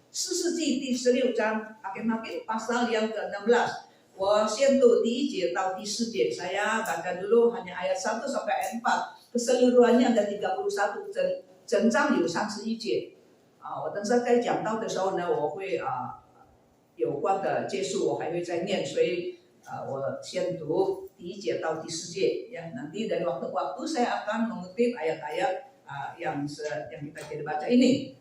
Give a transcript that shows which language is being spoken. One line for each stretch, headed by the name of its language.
Chinese: 士师记第16章
Indonesian: Hakim-Hakim pasal yang ke-16.
Chinese: 我先读第1节到第4节,
Indonesian: saya baca dulu hanya ayat 1 sampai ayat 4. Keseluruhannya ada 31,
Chinese: 整章有31节。我等下在讲到的时候呢，我会有关的结束我还会再念，所以我先读第1节到第4节ya.
Indonesian: Nanti dari waktu-waktu saya akan mengutip ayat-ayat yang kita jadi baca ini.